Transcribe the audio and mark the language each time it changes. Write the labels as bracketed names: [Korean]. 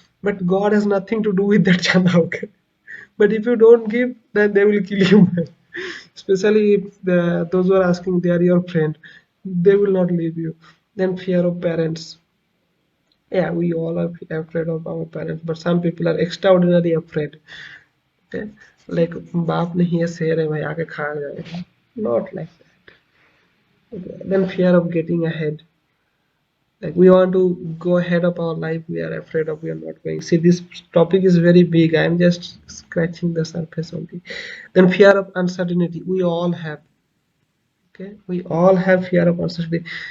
[English] But God has nothing to do with that chanda, okay. But if you don't give, then they will kill you, man. Especially if those who are asking, they are your friend, they will not leave you. Then fear of parents. Yeah, we all are afraid of our parents, but some people are extraordinarily afraid, okay. Like [Hindi] बाप नहीं है, शेर है भाई, आके खा जाएगा. [English] Not like that, okay. Then fear of getting ahead, like we want to go ahead of our life, we are afraid of, we are not going. See, this topic is very big, I am just scratching the surface only. Then fear of uncertainty, we all have, okay, we all have fear of uncertainty.